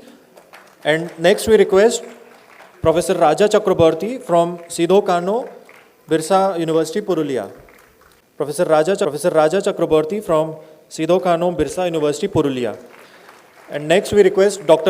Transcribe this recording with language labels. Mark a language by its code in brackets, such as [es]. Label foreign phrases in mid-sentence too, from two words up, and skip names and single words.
[en] And next we request Professor Raja Chakraborty from Sidho Kano, Birsa University, Purulia. Professor Raja Chakraborty from Sidho Kano, Birsa University, Purulia. And next we request Dr.